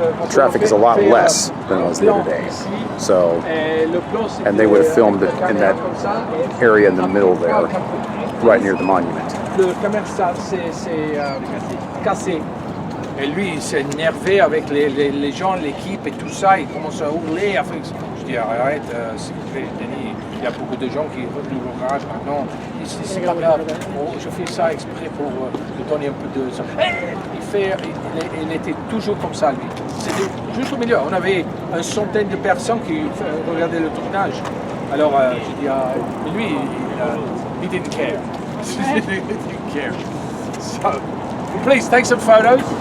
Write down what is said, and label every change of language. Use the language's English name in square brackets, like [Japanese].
[English] Traffic is a lot less than it was the other day. So, and they would have filmed it in that area in the middle there, right near the monument. [French] Le commerçant s'est cassé. Et lui, il s'est énervé avec les gens, l'équipe et tout ça. Il commence à hurler. Enfin, je dis, arrête, s'il vous plaît, Denis. Il y a beaucoup de gens qui nous regardent. Non, c'est pas grave. Je fais ça exprès pour lui donner un peu de... Il était toujours comme ça, lui. C'était juste au milieu. On avait une centaine de personnes qui regardaient le tournage. Alors, j'ai dit, lui, [English] he didn't care. He didn't care. So, please take some photos.